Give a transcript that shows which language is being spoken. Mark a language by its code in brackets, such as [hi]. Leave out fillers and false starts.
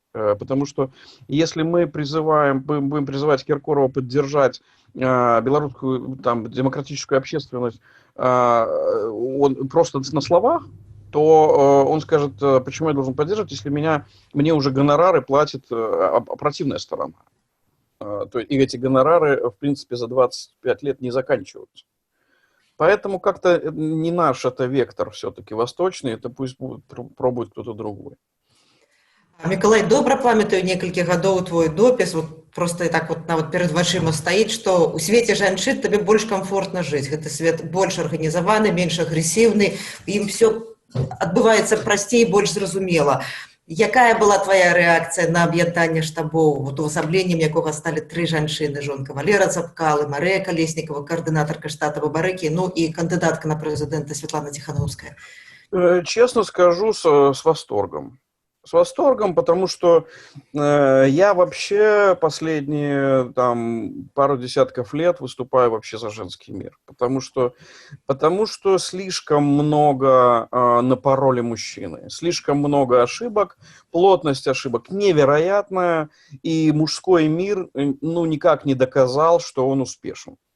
[ru] Потому что если мы будем призывать Киркорова поддержать белорусскую там, демократическую общественность он просто на словах, то он скажет, почему я должен поддерживать, если мне уже гонорары платит противная сторона. И эти гонорары, в принципе, за 25 лет не заканчиваются. Поэтому как-то не наш это вектор все-таки восточный, это пусть пробует кто-то другой. [be] Миколай, добра памятаю некалькі гадоў твой допіс, вот просто так вот нават перад вачыма стаіць, што ў свеце жанчын табе больш камфортна жыць. Гэты свет больш арганізаваны, менш агрэсіўны, ім все адбываецца прасцей, больш зразумела. Якая была твоя рэакцыя на аб'яднанне штабоў, вот увасабленнем якога сталі 3 жанчыны: жонка Валера Цапкалы, Марыя Калеснікова, координаторка штата Бабарыкі, [ru] ну и кандидатка на президента Светлана Тихановская? Честно скажу, с восторгом. С восторгом, потому что я вообще последние там, пару десятков лет выступаю вообще за женский мир. Потому что слишком много напороли мужчины, слишком много ошибок, плотность ошибок невероятная, и мужской мир ну, никак не доказал, что он успешен.